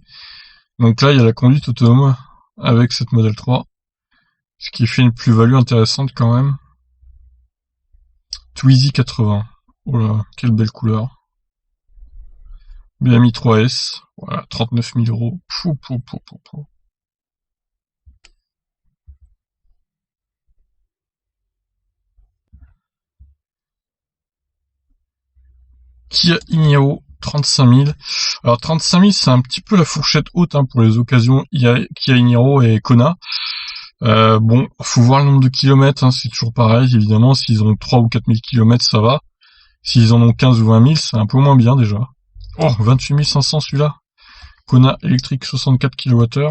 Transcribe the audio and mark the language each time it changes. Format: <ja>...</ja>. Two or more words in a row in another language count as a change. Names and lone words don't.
<fr>Donc là, il y a la conduite autonome avec cette Model 3. Ce qui fait une plus-value intéressante quand même. Twizy 80. Oh là, quelle belle couleur. BMI 3S. Voilà, 39 000 euros. Pou, pou, pou, pou, pou. Kia Igneo, 35 000. Alors 35 000, c'est un petit peu la fourchette haute, hein, pour les occasions Kia Igneo et Kona. Bon, faut voir le nombre de kilomètres, hein, c'est toujours pareil, évidemment. S'ils ont 3 ou 4 000 kilomètres, ça va. S'ils en ont 15 ou 20 000, c'est un peu moins bien déjà. Oh, 28 500 celui-là. Kona électrique 64 kWh.</fr>